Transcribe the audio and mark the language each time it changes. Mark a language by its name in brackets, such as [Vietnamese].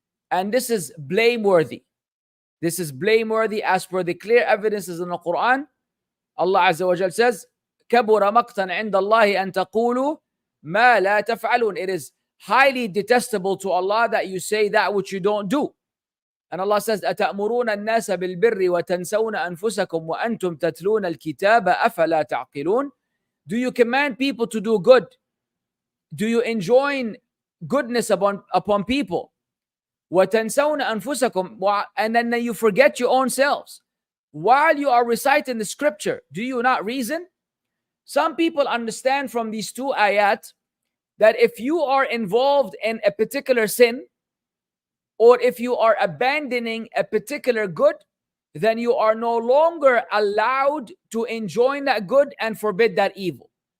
[English] And this is blameworthy. This is blameworthy as per the clear evidences in the Quran. Allah Azza wa Jal says, [Arabic] كَبُرَ مَقْتًا عِنْدَ اللَّهِ أَن تَقُولُوا مَا لَا تَفْعَلُونَ. [English] It is highly detestable to Allah that you say that which you don't do. And Allah says, [Arabic] أَتَأْمُرُونَ النَّاسَ بِالْبِرِّ وَتَنْسَوْنَ أَنفُسَكُمْ وَأَنْتُمْ تَتْلُونَ الْكِتَابَ أَفَلَا تَعْقِلُونَ. [English] Do you command people to do good? Do you enjoin goodness upon people? [Arabic] وَتَنْسَوْنَ أَنفُسَكُمْ, [English] and then you forget your own selves. While you are reciting the scripture, do you not reason? Some people understand from these two ayat that if you are involved in a particular sin, or if you are abandoning a particular good, then you are no longer allowed to enjoin that good and forbid that evil.